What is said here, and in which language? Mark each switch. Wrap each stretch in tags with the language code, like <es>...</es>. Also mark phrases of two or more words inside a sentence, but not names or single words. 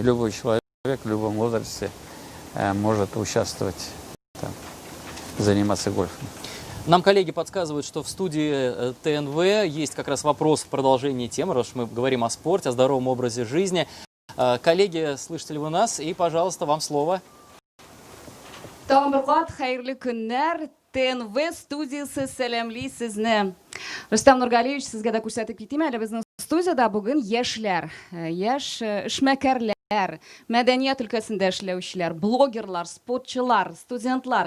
<ru>Любой человек в любом возрасте может участвовать, там, заниматься гольфом. Нам коллеги подсказывают, что в студии ТНВ есть как раз вопрос в продолжении темы, раз уж мы говорим о спорте, о здоровом образе жизни. Коллеги, слышите ли вы нас? И, пожалуйста, вам слово.</ru> <tt>Тамыргат, хайрлы күннәр, ТНВ студиясы сәламли сезне. Рустам Нургалиевич, сезгә дә күрсәтеп китим әле, безнең студияда бүген яшьләр, яшь эшмәкәрләр, мәдәният өлкәсендә эшләүчеләр, блогерлар, спортчылар, студентлар.</tt>